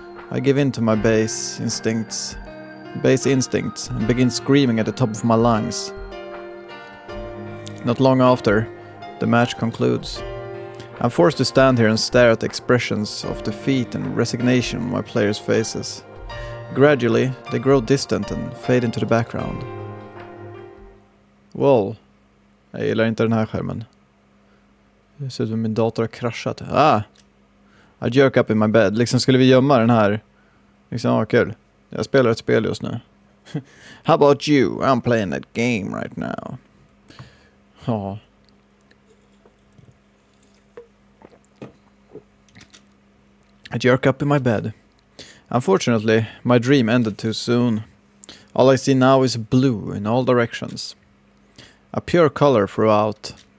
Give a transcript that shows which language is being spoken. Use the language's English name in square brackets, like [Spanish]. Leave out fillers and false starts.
[English] I give in to my base instincts, and begin screaming at the top of my lungs. Not long after, the match concludes. I'm forced to stand here and stare at the expressions of defeat and resignation on my players' faces. Gradually, they grow distant and fade into the background. Wow. [Swedish] Jag gillar inte den här skärmen. Det ser ut som min dator har kraschat. [English] I jerk up in my bed. [Swedish] Liksom skulle vi gömma den här. Liksom, kul. Jag spelar ett spel just nu. [English] How about you? I'm playing that game right now. Ja. I jerk up in my bed. Unfortunately, my dream ended too soon. All I see now is blue in all directions. A pure color throughout.